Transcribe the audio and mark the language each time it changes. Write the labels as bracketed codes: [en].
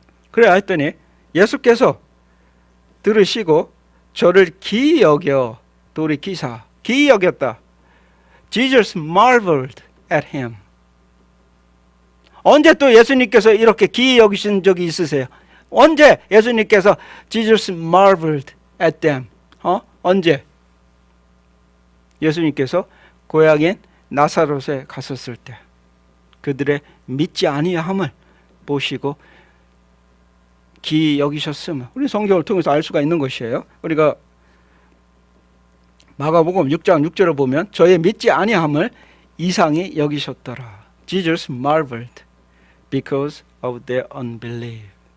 [ko] 그래 했더니 예수께서 들으시고 저를 기이 여겨, 돌이키사, 기이 여겼다. [en] Jesus marveled at him. [ko] 언제 또 예수님께서 이렇게 기이 여기신 적이 있으세요? 언제 예수님께서 [en] Jesus marveled at them? [ko] 언제? 예수님께서 고향인 나사롯에 갔었을 때 그들의 믿지 아니함을 보시고 기이 여기셨음을 우리 성경을 통해서 알 수가 있는 것이에요. 우리가 마가복음 6장 6절을 보면 저의 믿지 아니함을 이상히 여기셨더라. [en] Jesus marveled because of their unbelief.